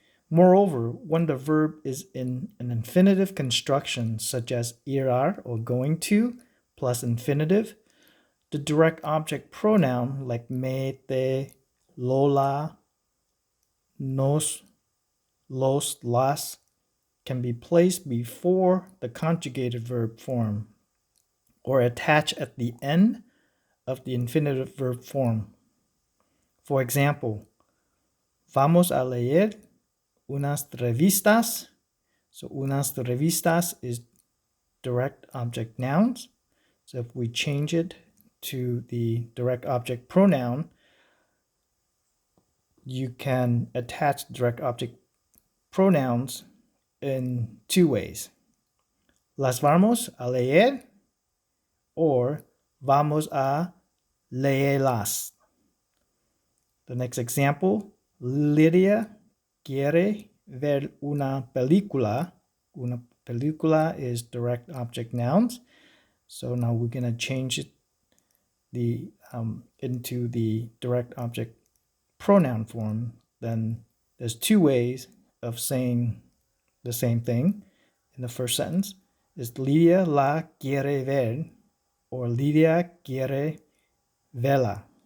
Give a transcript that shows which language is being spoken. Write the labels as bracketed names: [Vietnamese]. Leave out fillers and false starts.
[English] Moreover, when the verb is in an infinitive construction such as irar or going to plus infinitive, the direct object pronoun like me, te, lola, nos, los, las can be placed before the conjugated verb form or attached at the end of the infinitive verb form. For example, [Spanish] vamos a leer unas revistas. [English] So [Spanish] unas revistas [English] is direct object nouns. So if we change it to the direct object pronoun, you can attach direct object pronouns in two ways. [Spanish] Las vamos a leer or vamos a leerlas. [English] The next example, [Spanish] Lydia quiere ver una película. Una película [English] is direct object nouns. So now we're going to change it into the direct object pronoun form. Then there's two ways of saying the same thing. In the first sentence is [Spanish] Lydia la quiere ver [English] or [Spanish] Lydia quiere verla.